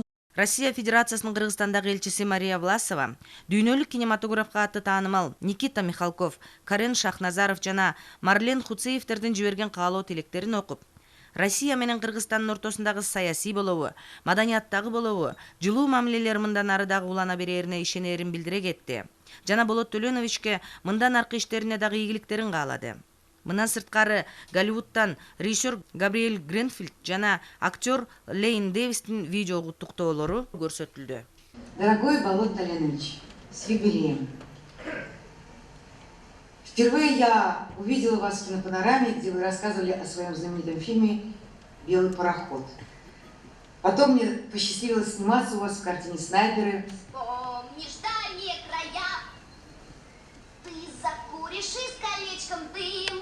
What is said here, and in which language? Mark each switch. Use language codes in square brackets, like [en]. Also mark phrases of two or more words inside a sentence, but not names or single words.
[ky] Россия Федерациясынын Кыргызстандагы элчиси Мария Власова, дүйнөлүк кинематографка аты таанымал Никита Михалков, Карен Шахназаров жана Марлен Хуцеевтердин жиберген каалоо тилектерин окуп, Россия менен Кыргызстандын ортосундагы саясий болобу, маданияттагы болобу, жылуу мамилелер мындан ары дагы улана берерине ишенерин билдире кетти. Жана Болот Төлөновичке мындан аркы иштерине дагы ийгиликтерин каалады. Мындан сырткары Голливудтан режиссер Габриэль Гренфилд жана актер Лейн Дэвистин видео куттуктоолору көрсөтүлдү. [ru] Дорогой Болот Толянович, с юбилеем. Впервые я увидела вас в кинопанораме, где вы рассказывали о своем знаменитом фильме «Белый пароход». Потом мне посчастливилось сниматься у вас в картине «Снайперы». Помнишь дальние края, ты закуришь и с колечком дыма.